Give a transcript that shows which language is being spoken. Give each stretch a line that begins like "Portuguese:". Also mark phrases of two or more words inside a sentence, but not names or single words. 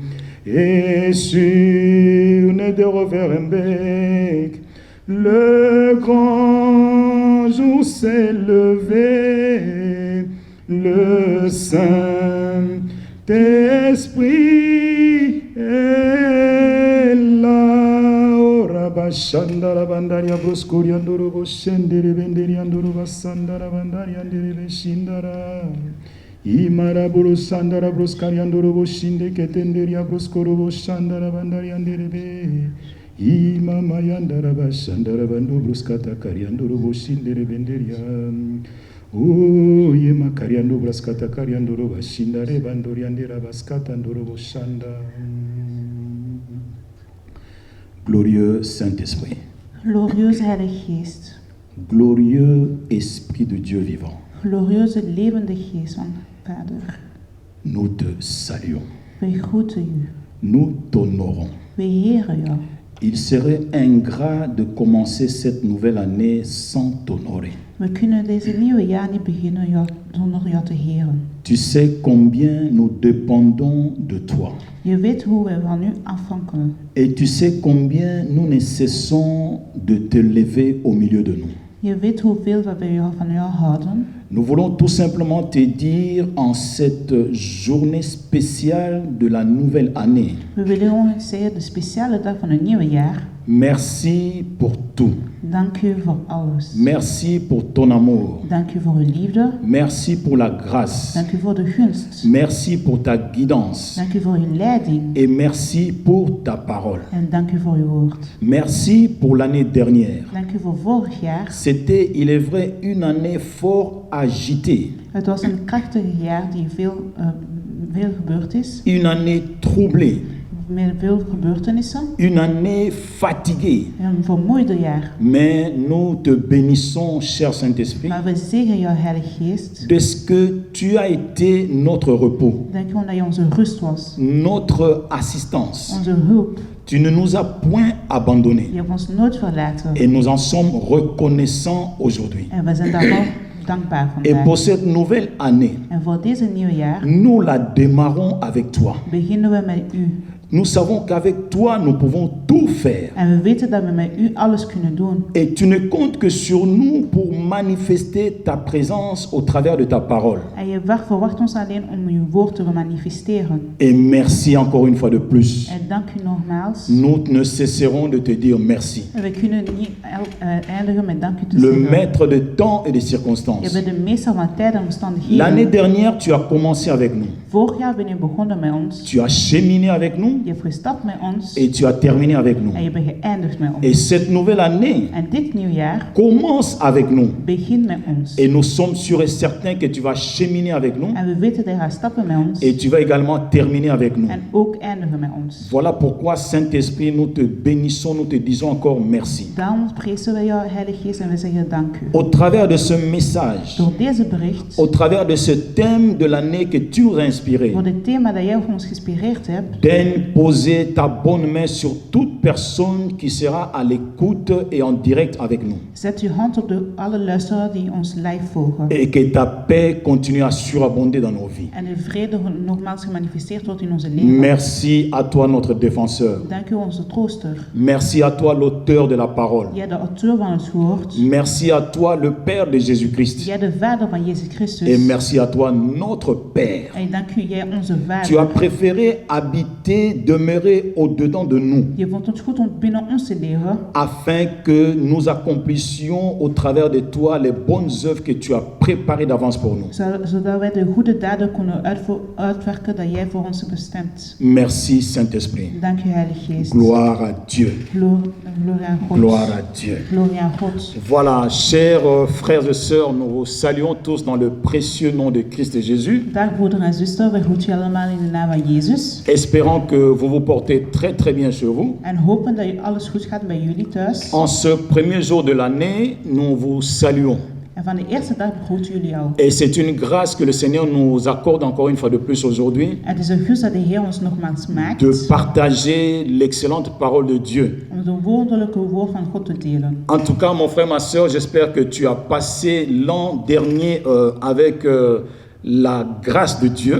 French: Et sur Nederoverenbeek, le grand jour s'est levé, le Saint-Esprit est là. O Rabashandara Bandaria Broscoriandoro Boshendere Benderiandoro Bassandara Bandariandere Beshindara. Imaraburu Sandara Broscariandoro Boshinde Ketenderia Broscoro Boshandara Bandariandere Be. Imama yandara bashandara bando bruskata kariandoro boshindere benderia. O yema kariando bruskata kariandoro bashindare bandoriandera baskata ndoro boshanda. Glorieux Saint-Esprit.
Dutch: Glorieuze Heilige Geest.
French: Glorieux Esprit de Dieu vivant.
Dutch: Glorieuze levende Geest van Vader.
French: Nous te saluons.
Dutch: Wij groeten u.
French: Nous t'honorons.
Dutch: Wij heren jou.
French: Il serait ingrat de commencer cette nouvelle année sans t'honorer.
Dutch: We kunnen deze nieuwe jaar niet beginnen zonder jou te heren.
French: Tu sais combien nous dépendons de toi.
Dutch: Je weet hoe we van u afhankelen.
French: Et tu sais combien nous ne cessons de te lever au milieu de nous.
Dutch: Je weet hoeveel we van jou houden.
French: Nous voulons tout simplement te dire en cette journée spéciale de la nouvelle année.
Dutch: We willen gewoon zeggen, de speciale dag van het nieuwe jaar.
French: Merci pour tout.
Dutch: Dank u voor alles.
French: Merci pour ton amour.
Dutch: Dank u voor uw liefde.
French: Merci pour la grâce.
Dutch: Dank u voor de gunst.
French: Merci pour ta guidance.
Dutch: Dank u voor uw leiding.
French: Et merci pour ta parole.
Dutch: En dank u voor uw woord.
French: Merci pour l'année dernière.
Dutch: Dank u voor vorig jaar.
French: C'était, il est vrai, une année fort agitée.
Dutch: Het was een krachtig jaar die veel gebeurd is.
French: Une année troublée.
Dutch: Met veel gebeurtenissen.
French: Une année fatiguée.
Dutch: Een vermoeide jaar.
French: Mais nous te bénissons, cher Saint-Esprit,
Dutch: Maar we zegen jou, Heilige Geest.
French: parce que tu as été notre repos,
Dutch: Dank u omdat je onze rust was.
French: notre assistance.
Dutch: Onze hulp.
French: Tu ne nous as point abandonnés.
Dutch: Je hebt ons nooit verlaten.
French: Et nous en sommes reconnaissants aujourd'hui.
Dutch: En we zijn daar wel dankbaar
French: Et pour
Dutch: vandaag.
French: cette nouvelle année,
Dutch: En voor deze nieuwe jaar
French: nous la démarrons avec toi.
Dutch: beginnen we met u.
French: Nous savons qu'avec toi, nous pouvons tout faire.
Dutch: En we weten dat we met u alles kunnen doen.
French: Et tu ne comptes que sur nous pour manifester ta présence au travers de ta parole.
Dutch: En je verwacht ons alleen om uw woord te manifesteren.
French: Et merci encore une fois de plus.
Dutch: En dank u nogmaals.
French: Nous ne cesserons de te dire merci.
Dutch: En we kunnen niet eindigen met dank u te
French: Le
Dutch: zeggen.
French: maître de temps et de
Dutch: Je
French: circonstances.
Dutch: bent de meester van tijd en omstandigheden.
French: L'année dernière, tu as commencé avec nous.
Dutch: Vorig jaar ben je begonnen met ons.
French: Tu as cheminé avec nous
Dutch: Je hebt gestapt met ons.
French: et tu as terminé avec nous.
Dutch: En je bent geëindigd met
French: Et
Dutch: ons.
French: cette nouvelle année
Dutch: En dit nieuwjaar
French: commence avec nous.
Dutch: begint met ons.
French: Et nous sommes sûrs et certains que tu vas cheminer avec nous
Dutch: En we weten dat je gaat stappen met ons.
French: et tu vas également terminer avec nous.
Dutch: En ook eindigen met ons.
French: Voilà pourquoi, Saint-Esprit, nous te bénissons, nous te disons encore merci.
Dutch: Daarom prijzen we jou, Heilige Geest, en we zeggen dank u.
French: Au travers de ce message,
Dutch: Door deze bericht,
French: au travers de ce thème de l'année que tu nous as inspiré,
Dutch: voor het thema dat jij voor ons geïnspireerd hebt,
French: daigne poser ta bonne main sur toute personne qui sera à l'écoute et en direct avec nous.
Dutch: zet uw hand op alle luisteraars die ons live volgen.
French: Et que ta paix continue à surabonder dans nos vies.
Dutch: En de vrede nogmaals gemanifesteerd wordt in onze leven.
French: Merci à toi, notre défenseur.
Dutch: Dank u, onze trooster.
French: Merci à toi, l'auteur de la parole.
Dutch: Jij de auteur van het woord.
French: Merci à toi, le Père de Jésus-Christ.
Dutch: Jij de vader van Jezus Christus.
French: Et merci à toi, notre Père.
Dutch: En dank u, jij onze
French: Tu as
Dutch: vader.
French: préféré habiter, demeurer au-dedans de nous,
Dutch: Je vond het goed om binnen ons te leven,
French: afin que nous accomplissions au travers de toi les bonnes œuvres que tu as préparées d'avance pour nous.
Dutch: zodat wij de goede daden kunnen uitwerken dat jij voor ons hebt bestemd.
French: Merci, Saint-Esprit.
Dutch: Dank u, Heilige Geest.
French: Gloire à Dieu.
Dutch: Glorie aan God.
French: Gloire à Dieu.
Dutch: Glorie aan God.
French: Voilà, chers frères et sœurs, nous vous saluons tous dans le précieux nom de Christ Jésus,
Dutch: Dag broeder en zuster, we groeten je allemaal in de naam van Jezus.
French: espérant que vous vous portez très très bien chez vous.
Dutch: En hopen dat alles goed gaat bij jullie thuis.
French: En ce premier jour de l'année, nous vous saluons.
Dutch: En van de eerste dag begroeten jullie jou.
French: Et c'est une grâce que le Seigneur nous accorde encore une fois de plus aujourd'hui,
Dutch: Het is een gunst dat de Heer ons nogmaals maakt.
French: de partager l'excellente parole de Dieu.
Dutch: Om het wonderlijke woord van God te delen.
French: En tout cas, mon frère, ma sœur, j'espère que tu as passé l'an dernier avec la grâce de Dieu.